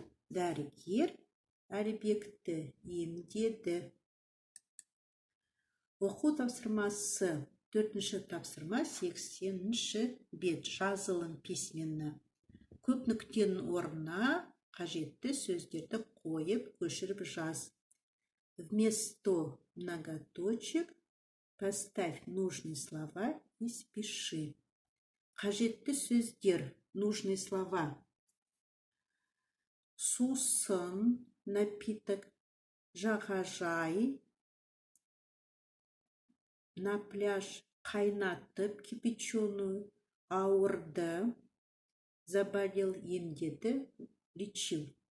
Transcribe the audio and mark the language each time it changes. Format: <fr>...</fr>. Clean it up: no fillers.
<kk>Дәрігер Әлібекті емдеді. Оқу тапсырмасы. 4-ші тапсырма 80-ші бет. Жазылым письменно. Көп нүктенің орнына қажетті сөздерді қойып, көшіріп жаз.</kk> <ru>Вместо многоточек поставь нужные слова и спеши.</ru> <kk>Қажетті сөздер</kk> <ru>нужные слова. Сусын напиток, жағажай, на пляж қайнатып кипяченую, ауырды, заболел, емдеді, лечил.</ru>